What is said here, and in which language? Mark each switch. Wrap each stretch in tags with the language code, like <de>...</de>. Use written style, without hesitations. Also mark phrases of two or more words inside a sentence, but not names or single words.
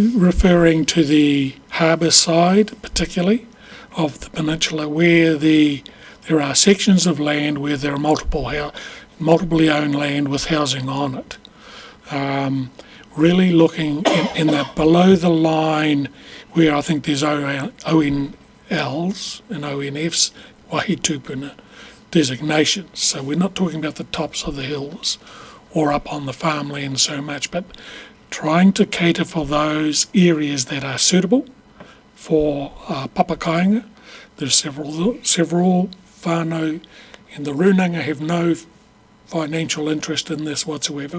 <en>Really referring to the harbour side, particularly, of the peninsula, where there are sections of land where there are multiply owned land with housing on it. Really looking in that below the line where I think there's ONLs and ONFs,</en> <mi>wahi tupuna</mi> <en>designations. So we're not talking about the tops of the hills or up on the farmland so much, but trying to cater for those areas that are suitable for papakainga. There's several whānau in the Runanga have no financial interest in this whatsoever.</en>